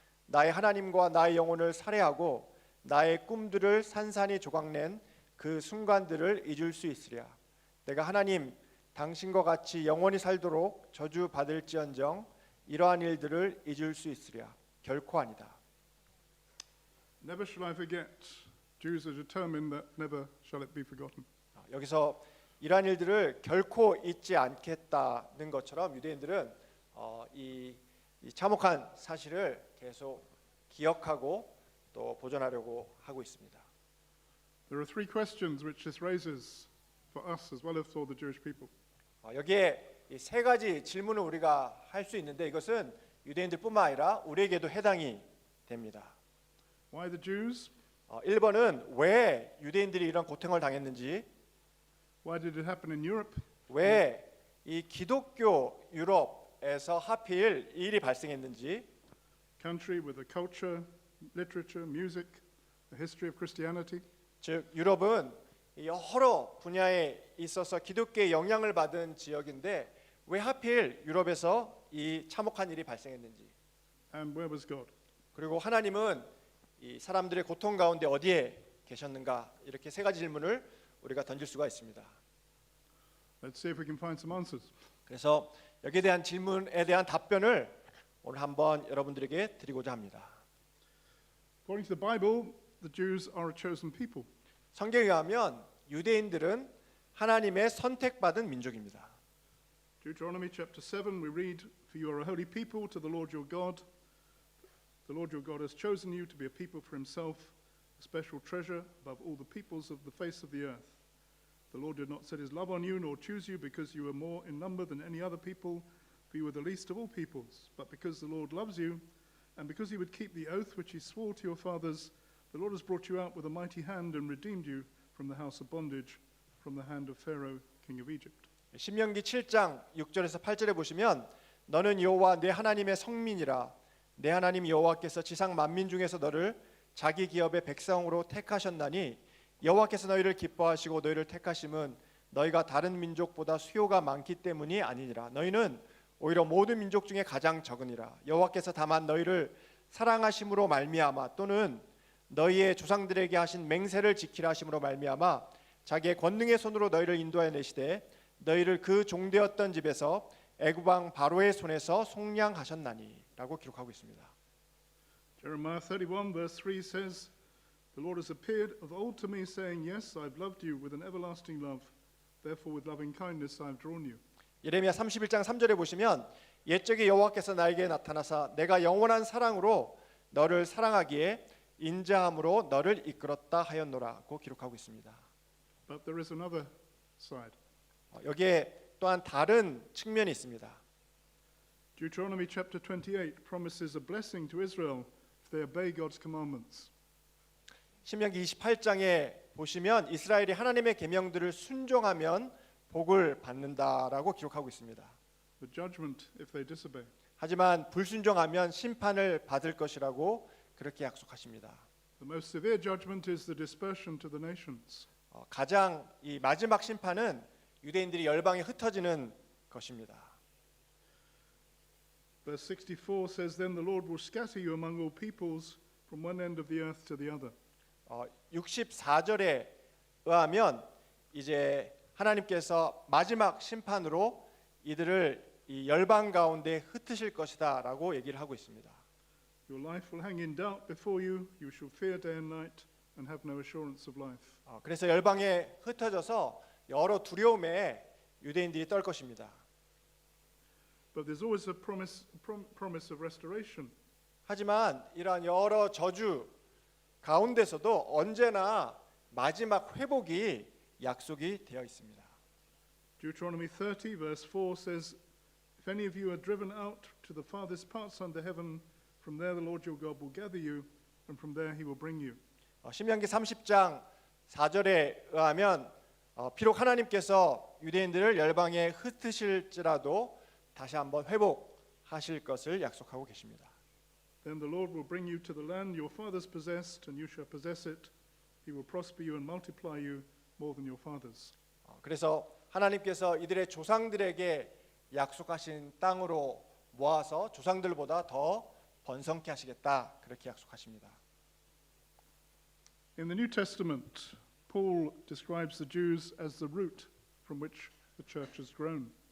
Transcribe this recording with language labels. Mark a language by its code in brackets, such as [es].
[ko] 나의 하나님과 나의 영혼을 살해하고 나의 꿈들을 산산이 조각낸 그 순간들을 잊을 수 있으랴. 내가 하나님 당신과 같이 영원히 살도록 저주 받을지언정 이러한 일들을 잊을 수 있으랴. 결코 아니다. [en] Never shall I forget. Jews are determined that never shall it be forgotten. [ko] 여기서 이러한 일들을 결코 잊지 않겠다는 것처럼 유대인들은 이 참혹한 사실을 계속 기억하고 또 보존하려고 하고 있습니다. [en] There are 3 questions which this raises for us as well as for the Jewish people. [ko] 여기에 이 3가지 질문을 우리가 할 수 있는데 이것은 유대인들뿐만 아니라 우리에게도 해당이 됩니다. [en] Why the Jews? [ko] 1번은 왜 유대인들이 이런 고통을 당했는지, [en] Why did it happen in Europe? [ko] 왜 이 기독교 유럽에서 하필 이 일이 발생했는지, [en] Country with a culture, literature, music, a history of Christianity. [ko] 즉 유럽은 여러 분야에 있어서 기독교의 영향을 받은 지역인데 왜 하필 유럽에서 이 참혹한 일이 발생했는지, [en] And where was God? [ko] 그리고 하나님은 이 사람들의 고통 가운데 어디에 계셨는가, 이렇게 3가지 질문을 우리가 던질 수가 있습니다. [en] Let's see if we can find some answers. [ko] 그래서 여기에 대한 질문에 대한 답변을 오늘 한번 여러분들에게 드리고자 합니다. [en] According to the Bible, the Jews are a chosen people. [ko] 성경에 의하면 유대인들은 하나님의 선택받은 민족입니다. [en] Deuteronomy chapter 7, we read, For you are a holy people to the Lord your God. The Lord your God has chosen you to be a people for himself, a special treasure above all the peoples of the face of the earth. The Lord did not set his love on you, nor choose you because you were more in number than any other people, for you were the least of all peoples. But because the Lord loves you, and because he would keep the oath which he swore to your fathers, the Lord has brought you out with a mighty hand and redeemed you from the house of bondage, from the hand of Pharaoh, king of Egypt. [ko] 신명기 7장 6절에서 8절에 보시면 너는 여호와 내 하나님의 성민이라. 내 하나님 여호와께서 지상 만민 중에서 너를 자기 기업의 백성으로 택하셨나니 여호와께서 너희를 기뻐하시고 너희를 택하심은 너희가 다른 민족보다 수요가 많기 때문이 아니니라. 너희는 오히려 모든 민족 중에 가장 적으니라. 여호와께서 다만 너희를 사랑하심으로 말미암아 또는 너희의 조상들에게 하신 맹세를 지키라 하심으로 말미암아 자기의 권능의 손으로 너희를 인도하여 내시되 너희를 그 종되었던 집에서 애굽 왕 바로의 손에서 속량하셨나니라고 기록하고 있습니다. [en] Jeremiah 31 verse 3 says, The Lord has appeared of old to me, saying, Yes, I've loved you with an everlasting love. Therefore with loving kindness I've drawn you. [ko] 예레미야 31장 3절에 보시면 옛적에 여호와께서 나에게 나타나사 내가 영원한 사랑으로 너를 사랑하기에 인자함으로 너를 이끌었다 하였노라고 기록하고 있습니다. [en] But there is another side. [ko] 여기에 또한 다른 측면이 있습니다. [en] Deuteronomy chapter 28 promises a blessing to Israel if they obey God's commandments. [ko] 신명기 28장에 보시면 이스라엘이 하나님의 계명들을 순종하면 복을 받는다라고 기록하고 있습니다. [en] But judgment if they disobey. [ko] 하지만 불순종하면 심판을 받을 것이라고 그렇게 약속하십니다. [en] The most severe judgment is the dispersion to the nations. [ko] 가장 이 마지막 심판은 유대인들이 열방에 흩어지는 것입니다. [en] Verse 64 says, Then the Lord will scatter you among all peoples from one end of the earth to the other. [ko] 64절에 의하면 이제 하나님께서 마지막 심판으로 이들을 이 열방 가운데 흩으실 것이다라고 얘기를 하고 있습니다. [en] Your life will hang in doubt before you. You shall fear day and night and have no assurance of life. [ko] 그래서 열방에 흩어져서 여러 두려움에 유대인들이 떨 것입니다. [en] But there's always a promise of restoration. [ko] 하지만 이러한 여러 저주 가운데서도 언제나 마지막 회복이 약속이 되어 있습니다. [en] Deuteronomy 30 verse 4 says, If any of you are driven out to the farthest parts under heaven, from there the Lord your God will gather you, and from there he will bring you. [ko] 신명기 30장 4절에 의하면 비록 하나님께서 유대인들을 열방에 흩으실지라도 다시 한번 회복하실 것을 약속하고 계십니다. [en] Then the Lord will bring you to the land your fathers possessed, and you shall possess it. He will prosper you and multiply you more than your fathers. [ko] 그래서 하나님께서 이들의 조상들에게 약속하신 땅으로 모아서 조상들보다 더 번성케 하시겠다 그렇게 약속하십니다. [en] In the New Testament, Paul describes the Jews as the root from which the church has grown.